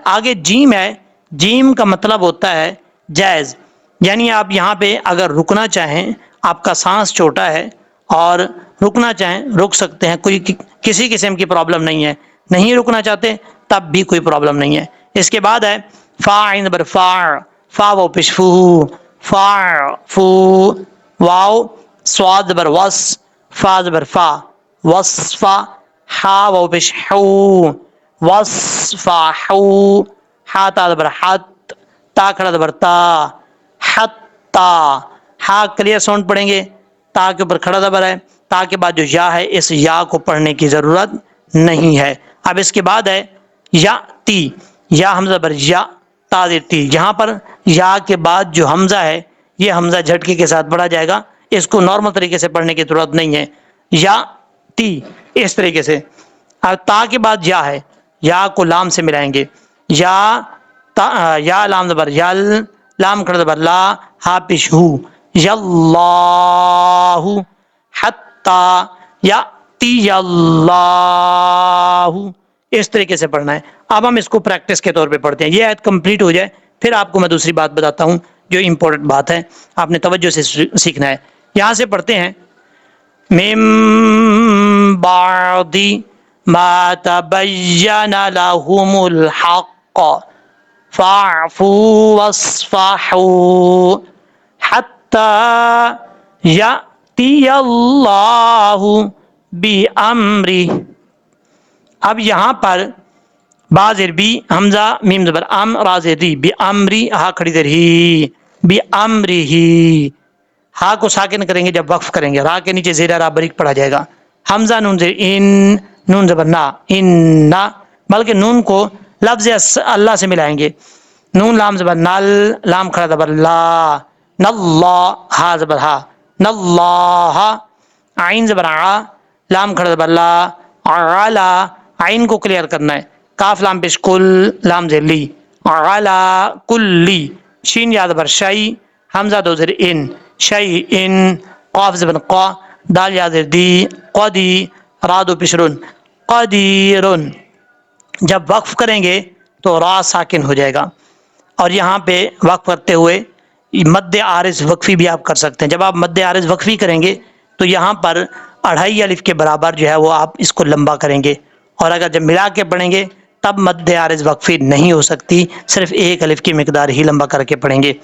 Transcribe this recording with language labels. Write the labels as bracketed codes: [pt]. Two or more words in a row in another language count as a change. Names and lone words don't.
[ur] آگے جیم ہے، جیم کا مطلب ہوتا ہے جائز، یعنی آپ یہاں پہ اگر رکنا چاہیں، آپ کا سانس چھوٹا ہے اور رکنا چاہیں رک سکتے ہیں، کوئی کسی قسم کی پرابلم نہیں ہے. نہیں رکنا چاہتے تب بھی کوئی پرابلم نہیں ہے. اس کے بعد ہے فا عین زبر فا، فا و پیش فو، فا فو، واو صاد زبر وس، فا زبر فا، وصفا، ہا و پیش حو، وصفحو، ہا تا زبر حت، تا کھڑا زبر تا، حتا. ہا [en] clear sound [ur] پڑھیں گے، تا کے اوپر کھڑا زبر ہے، تا کے بعد جو یا ہے اس یا کو پڑھنے کی ضرورت نہیں ہے. اب اس کے بعد ہے یا تی، یا حمزہ بر یا، تا زیر تی. یہاں پر یا کے بعد جو حمزہ ہے یہ حمزہ جھٹکے کے ساتھ پڑھا جائے گا، اس کو نارمل طریقے سے پڑھنے کی ضرورت نہیں ہے. یا تی، اس طریقے سے. اور تا کے بعد یا ہے، یا کو لام سے ملائیں گے، یا تا، یا لام زبر یل، لام کھڑا زبر لا، ہا پیش ہو، یاللہ، [ar] حتی یاتی اللہ، [ur] اس طریقے سے پڑھنا ہے. اب ہم اس کو پریکٹس کے طور پہ پڑھتے ہیں. یہ آیت کمپلیٹ ہو جائے پھر آپ کو میں دوسری بات بتاتا ہوں جو امپورٹنٹ بات ہے، آپ نے توجہ سے سیکھنا ہے. یہاں سے پڑھتے ہیں [ar] من بعد ما تبین لهم الحق فاعفوا واصفحوا حتی یأتی اللہ بأمرہ. [ur] اب یہاں پر با زیر بی، حمزہ میم زبر ام، را زیر ری، بأمری، ہا کھڑی زیر ہی، بأمرہ. ہا کو ساکن کریں گے جب وقف کریں گے، را کے نیچے زیر را بریک پڑا جائے گا. حمزہ نون زیر ان، نون زبر نا، ان نا، بلکہ نون کو لفظ اللہ سے ملائیں گے. نون لام زبر نل، لام کھڑا زبر لا، ناللہ، ہا زبر ہا، ناللہ. عین زبر ع، لام کھڑا زبر لا، علا، عین کو کلیئر کرنا ہے. کاف لام پیش کل، لام زیر لی، علا کلی. شین یا زبر شی، حمزہ دو زیر ان، شی ان. قاف زبر قا، دال یا زیر دی، قدی، را دو پیش رن، قدیرن. جب وقف کریں گے تو را ساکن ہو جائے گا، اور یہاں پہ وقف کرتے ہوئے [ar] مد عارض وقفی [ur] بھی آپ کر سکتے ہیں. جب آپ [ar] مد عارض وقفی [ur] کریں گے تو یہاں پر 2.5 الف کے برابر جو ہے وہ آپ اس کو لمبا کریں گے، اور اگر جب ملا کے پڑھیں گے تب [ar] مد عارض وقفی [ur] نہیں ہو سکتی، صرف ایک الف کی مقدار ہی لمبا کر کے پڑھیں گے۔